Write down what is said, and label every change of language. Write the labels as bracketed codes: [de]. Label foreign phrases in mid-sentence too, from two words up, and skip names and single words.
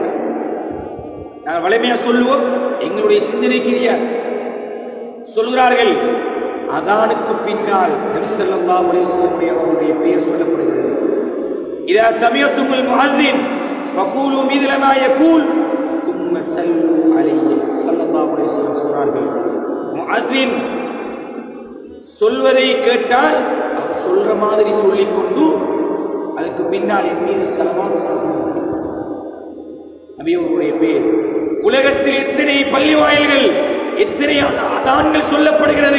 [ta] நாங்கள் வலிமையா சொல்லுவோம், எங்களுடைய சிந்தனைக்குரிய சொல்கிறார்கள். அதானுக்கு பின்னால் நபி [ar] صلى الله عليه وسلم [ta] அவர்களுடைய பெயர் சொல்லப்படுகிறது. [ar] إذا سمعتم المؤذن فقولوا مثل ما يقول ثم صلوا عليه صلى الله عليه وسلم [ta] சொல்றார்கள், முஅஸ்ஸின் சொல்வதை கேட்டால் அவர் சொல்ற மாதிரி சொல்லிக்கொண்டு அதுக்கு பின்னால் என் மீது ஸலவாத் சொல்லுங்கள். நபி அவர்களுடைய பெயர். உலகத்தில் எத்தனை பள்ளி வாயில்கள், எத்தனை அதான்கள் சொல்லப்படுகிறது.